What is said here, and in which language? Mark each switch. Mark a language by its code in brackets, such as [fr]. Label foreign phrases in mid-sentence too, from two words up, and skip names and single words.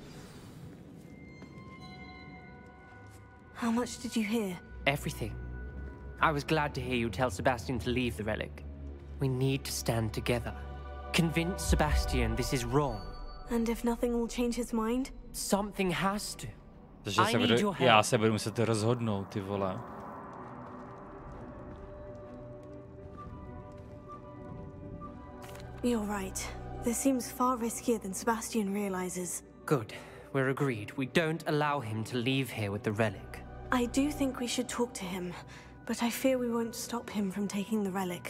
[en] How much did you hear? Everything. I was glad to hear you tell Sebastian to leave the relic. We need to stand together. Convince Sebastian this is wrong. And if nothing will change his mind? Something has to. I need your help. [cs] Já se budu muset rozhodnout, ty vole. [en] You're right. This seems far riskier than Sebastian realizes. Good. We're agreed. We don't allow him to leave here with the relic. I do think we should talk to him, but I fear we won't stop him from taking the relic.